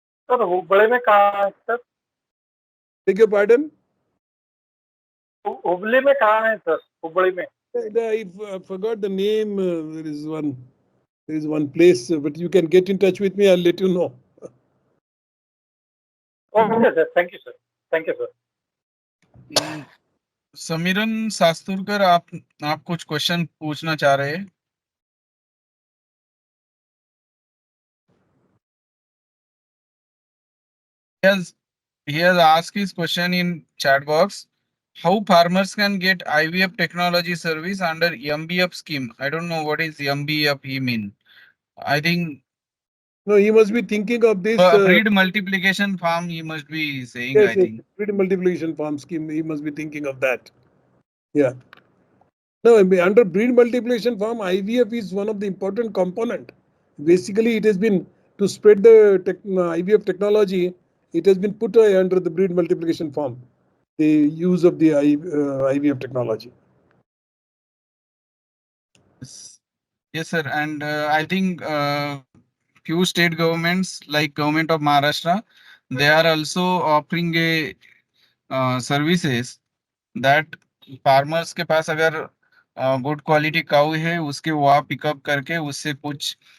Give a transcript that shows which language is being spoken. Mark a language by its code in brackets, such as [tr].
[hi] Sir Hubli में कहाँ है sir? [en] Beg your pardon? [hi] Hubli में कहाँ है सर? हुबली में [en] I forgot the name. There is one place, but you can get in touch with me. I'll let you know. Okay sir, thank you sir, thank you sir. [hi] Samiran शास्तुरकर, आप कुछ question पूछना चाह रहे हैं? [en] He has asked his question in chat box. How farmers can get IVF technology service under MBF scheme? I don't know what is MBF he mean. I think No, he must be thinking of this. breed multiplication farm he must be saying, Yes, I think. breed multiplication farm scheme. He must be thinking of that. Yeah. No, I mean, under breed multiplication farm, IVF is one of the important component. Basically, it has been to spread the IVF technology. It has been put under the breed multiplication farm, the use of the IVF technology. Yes, sir. And I think few state governments like government of Maharashtra, they are also offering a services that farmers [hi] के पास अगर good quality काऊ है उसके वहाँ pickup करके उससे कुछ